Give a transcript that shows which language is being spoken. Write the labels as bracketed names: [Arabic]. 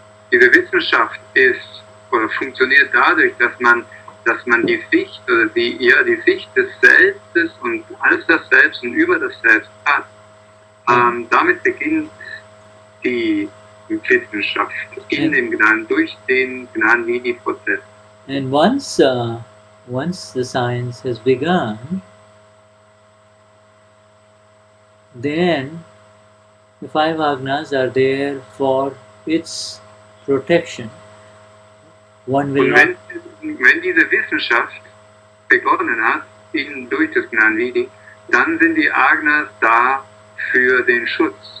[German] diese Wissenschaft ist oder funktioniert dadurch, dass man die Sicht oder die Sicht des Selbstes und als das Selbst und über das Selbst hat. Damit beginnt die Wissenschaft durch den Gnan Vidhi Prozess. [English] And once the science has begun, then the 5 Agnas are there for its protection. One will [German] und wenn diese Wissenschaft begonnen hat, durch das Gnan Vidhi, dann sind die Agnas da für den Schutz.